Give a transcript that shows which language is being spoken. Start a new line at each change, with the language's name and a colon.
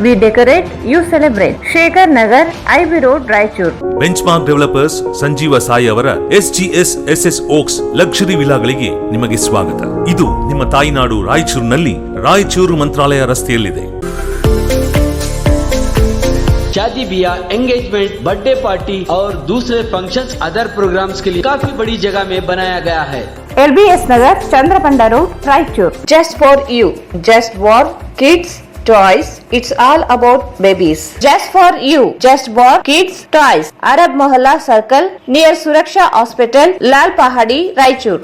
English: We decorate, you celebrate. Shekhar Nagar, IB road, Raichur.
Kannada: Bench mark developers Sanjeeva Sai ಅವರ SGS SS ಓಕ್ಸ್ luxury ವಿಲಾಗಳಿಗೆ ನಿಮಗೆ ಸ್ವಾಗತ. ಇದು ನಿಮ್ಮ ತಾಯಿನಾಡು ರಾಯಚೂರಿನಲ್ಲಿ ರಾಯಚೂರು ಮಂತ್ರಾಲಯ ರಸ್ತೆಯಲ್ಲಿದೆ.
Hindi: शादी ब्याह, एंगेजमेंट, बर्थडे पार्टी और दूसरे फंक्शंस अदर प्रोग्राम्स के लिए काफी बड़ी जगह में बनाया गया है. LBS Nagar, चंद्रपंडा road, Raichur.
English: Just for you, just for kids toys, it's all about babies. Just for you, just for kids toys. Arab Mohalla Circle near Suraksha Hospital, Lal Pahadi, Raichur.